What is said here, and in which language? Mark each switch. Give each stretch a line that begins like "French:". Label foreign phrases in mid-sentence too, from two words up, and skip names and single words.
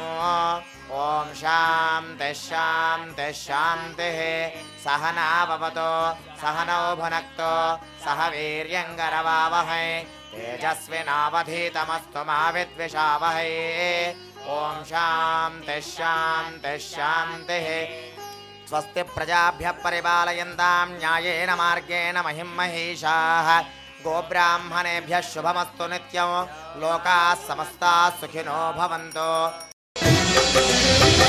Sanskrit: ఓం శాంతి శాంతి శాంతి. సహనావవతు సహనౌ భునక్తు సహ వీర్యంకరవావహై తేజస్వినావధీతమస్తు మా విద్విషావహై. ఓం శాంతి శాంతి శాంతి. స్వస్తి ప్రజాభ్యః పరిపాలయంతాం న్యాయేన మార్గేణ మహిం మహీషాః. గోబ్రాహ్మణేభ్యः శుభమస్తు నిత్యం. లోకాः సమస్తాः సుఖినో భవంతు.